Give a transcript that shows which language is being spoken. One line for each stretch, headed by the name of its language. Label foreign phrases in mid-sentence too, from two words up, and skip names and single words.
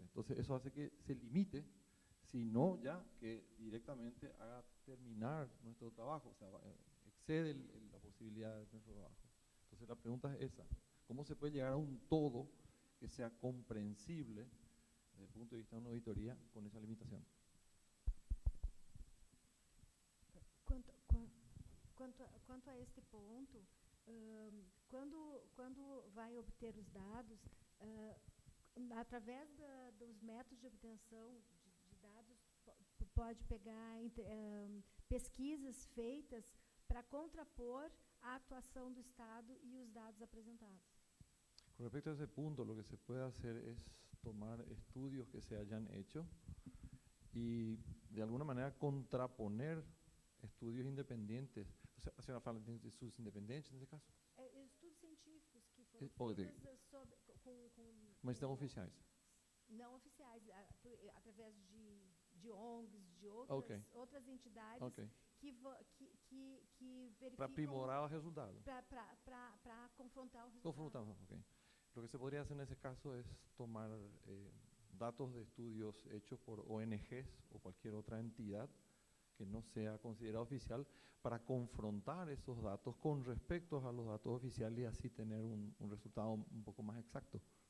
Spanish: Entonces eso hace que se limite, sino ya que directamente haga terminar nuestro trabajo, o sea, excede la posibilidad de nuestro trabajo. Entonces la pregunta es esa, ¿cómo se puede llegar a un todo que sea comprensible desde el punto de vista de una auditoría con esa limitación?
Portuguese: Quanto a este ponto, quando vai obter os dados, através dos métodos de obtenção de dados, pode pegar pesquisas feitas para contrapor a actuação do Estado e os dados apresentados.
Spanish: Con respecto a ese punto, lo que se puede hacer es tomar estudios que se hayan hecho y de alguna manera contraponer estudios independientes, o sea,
Portuguese: a senhora fala de estudos independentes nesse caso? Estudos científicos que foram feitos Mas não oficiais? Não oficiais, através de ONGs, de outras entidades que verificam… Para aprimorar o resultado. Para confrontar o resultado. Confrontar, ok.
Spanish: Lo que se podría hacer en ese caso es tomar datos de estudios hechos por ONGs o cualquier otra entidad que no sea considerada oficial para confrontar esos datos con respecto a los datos oficiales y así tener un resultado un poco más exacto.